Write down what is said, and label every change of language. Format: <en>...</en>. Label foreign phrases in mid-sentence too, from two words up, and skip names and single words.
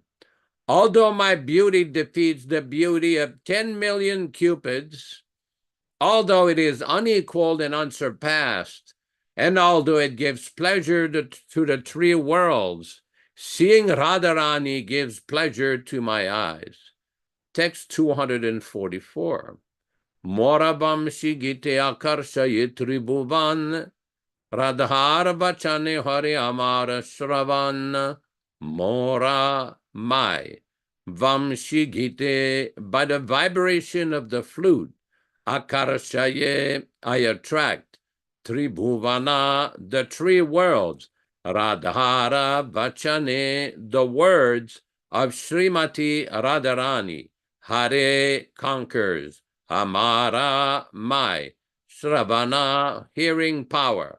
<en>Although my beauty defeats the beauty of 10 million cupids, although it is unequaled and unsurpassed, and although it gives pleasure to the three worlds, seeing Radharani gives pleasure to my eyes. Text 244.</en> <bn>মোর বংশীগীতে আকর্ষয়ে ত্রিভুবন রাধার বচনে হরে আমার শ্রবণ,</bn> <en>Mora, my, Vamshigite, by the vibration of the flute, Akarshaye, I attract, Tribhuvana, the three worlds,</en> <bn>রাধার বচনে,</bn> <en>the words of Srimati Radharani, Hare conquers, Amara, my, Shravana, hearing power.</en>